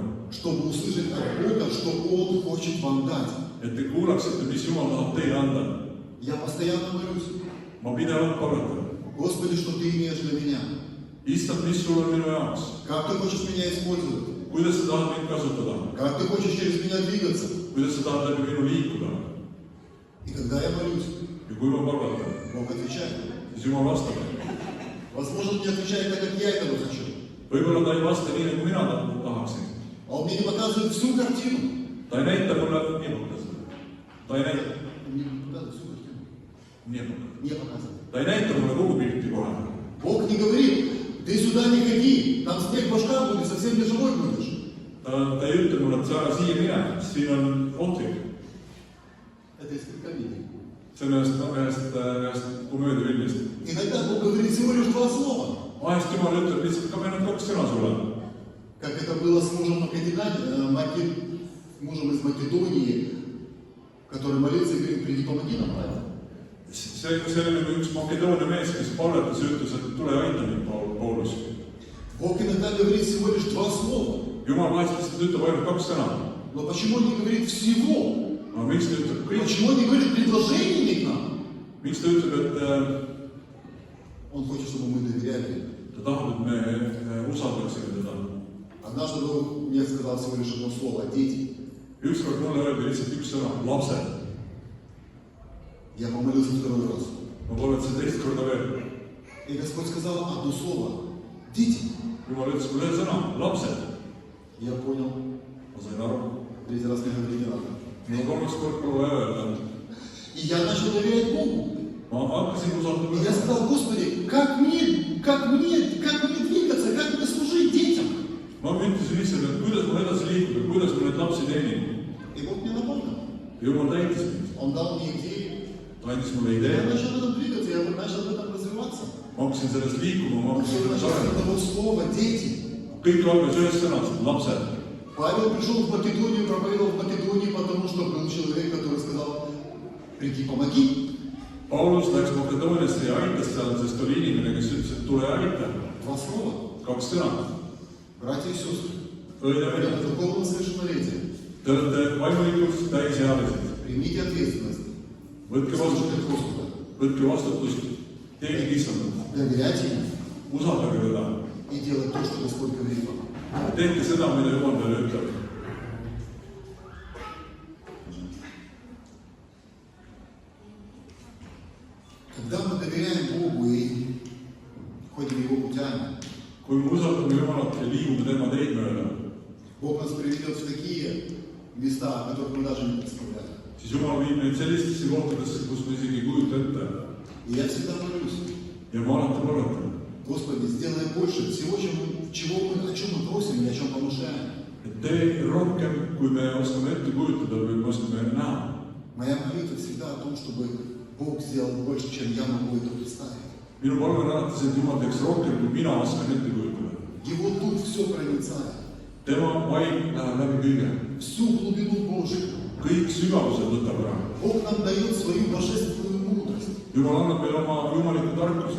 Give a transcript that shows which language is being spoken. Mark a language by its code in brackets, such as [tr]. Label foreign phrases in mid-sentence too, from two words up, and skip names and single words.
[ru] Чтобы услышать от Бога, что Он хочет вам дать. [et] Et te kuulaksite, mis Jumal tahab teile anda. [ru] Я постоянно молюсь. [et] Ma pidevalt palvetan. [ru] Господи, что Ты имеешь для меня? [et] Issand, mis sul on minu jaoks? [ru] Как Ты хочешь меня использовать? [et] Kuidas sa tahad mind kasutada? [ru] Как Ты хочешь через меня двигаться? [et] Kuidas sa tahad läbi minu liikuda? [ru] И когда я молюсь, [et] Ja kui ma palvetan, [ru] Бог отвечает. [et] siis Jumal vastab. [ru] Возможно, Он не отвечает так, как я этого хочу. [et] Võib-olla ta ei vasta nii, nagu mina tahaksin. [ru] А Он мне не показывает всю картину. [et] Ta ei näita mulle niimoodi. Ta ei näita. [ru] Не показывает всю картину. Не показывает. [et] Ta ei näita mulle kogu pilti kohe. [ru] Бог не говорит, ты сюда не ходи, там снег башка будет, совсем не живой будешь. [et] Ta ei ütle mulle, et sa ära siia mine, siin on ohtlik. [ru] Это из предковедения. [et] See on ühest komöödiafilmist. [ru] Иногда Бог говорит всего лишь 2 слова. [et] vahest Jumal ütleb lihtsalt, ka need 2 sõna sulle. [ru] Как это было с мужем мужем из Македонии, который молился и говорит, приди, помоги нам, Павел. [et] See oli nagu üks Makedoonia mees, kes palvetas ja ütles, et tule aita mind, Paulus. [ru] Бог иногда говорит всего лишь 2 слова. [et] Jumal vahest lihtsalt ütleb ainult 2 sõna. [ru] Но почему он не говорит всего? [et] Aga miks ta ütleb kõik? [ru] Почему он не говорит предложениями к нам? [et] Miks ta ütleb, et [ru] Он хочет, чтобы мы доверяли. [et] ta tahab, et me usaldaksime teda? [ru] Однажды Бог мне сказал всего лишь одно слово – дети. [et] Ükskord mulle öeldi lihtsalt 1 sõna – lapsed. [ru] Я помолился 2 раз. [et] Ma palvetasin 2 korda veel. [ru] И Господь сказал одно слово – дети. [et] Jumal ütles mulle 1 sõna – lapsed. [ru] Я понял. [et] Ma sain aru. [ru] 3 раз мне говорить не надо. [et] No 3. kord pole vaja öelda. [ru] И я начал доверять Богу. [et] Ma hakkasin usaldama. [ru] И я сказал, Господи, как мне двигаться, как мне служить детям? [et] Ma ütlesin lihtsalt, et kuidas ma edasi liikuda, kuidas ma neid lapsi teenin. [ru] И Бог мне напомнил. [et] Jumal täitis mind. [ru] Он дал мне идею. [et] Ta andis mulle [ru] Я [et] idee. [ru] начал в этом двигаться, я начал в этом развиваться. [et] Ma hakkasin sellest liikuma, ma hakkasin [ru] Все [et] sellest [ru] началось с [et] arendama. [ru] одного слова – дети. [et] Kõik algas 1 sõnast – lapsed. [ru] Павел пришел в Македонию, проповедовал в Македонии, потому что был человек, который сказал, приди, помоги. [et] Paulus läks Makedooniasse ja aitas seal, sest oli inimene, kes ütles, et tule aita. [ru] 2 слова. [et] 2 sõna. [ru] Братья и сестры, [et] Õide [ru] это [et] välja. [ru] духовное совершеннолетие. [et] Te olete vaimulikult täisealised. [ru] Примите ответственность. [et] Võtke [ru] Слушайте Господа. [et] vastutust. Teenige Issandat. [ru] Доверяйте Ему [et] Usaldage teda. [ru] и делать то, что Господь говорит вам. [et] Tehke seda, mida Jumal teile ütleb. [ru] Когда мы доверяем Богу и ходим Его путями, [et] Kui me usaldame Jumalat ja liigume tema teid mööda, [ru] Бог нас приведет в такие места, о которых мы даже не представляем. [et] siis Jumal viib meid sellistesse kohtadesse, kus me isegi ei kujuta ette. [ru] И я всегда молюсь, [et] Ja ma alati palvetan, [ru] Господи, сделай больше всего, о чем мы просим и о чем помышляем. [et] et tee rohkem, kui me oskame ette kujutada või me oskame näha. [ru] Моя молитва всегда о том, чтобы Бог сделал больше, чем я могу это представить. [et] Minu palve on alati see, et Jumal teeks rohkem, kui mina oskan ette kujutada. [ru] Его Дух все проницает, [et] Tema vaim läheb läbi kõige. [ru] всю глубину Божию. [et] Kõik sügavused võtab ära. [ru] Бог нам дает свою божественную мудрость. [et] Jumal annab meile oma jumaliku tarkuse.